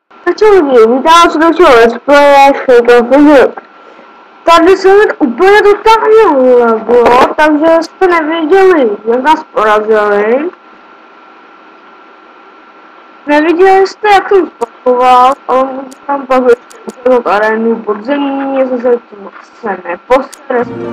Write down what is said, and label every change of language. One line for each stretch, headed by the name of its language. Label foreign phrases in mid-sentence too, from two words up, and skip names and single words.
Czech: Čau lidi, vítám vás u dalšího
English: let's playe
Czech: Shake of Egypt. Tady se mi úplně totálně laglo, takže jste neviděli, jak nás porazili. Neviděli jste, jak jsem spakoval, ale můžu tam pak ještě arénu podzemní, jestli se to neposere.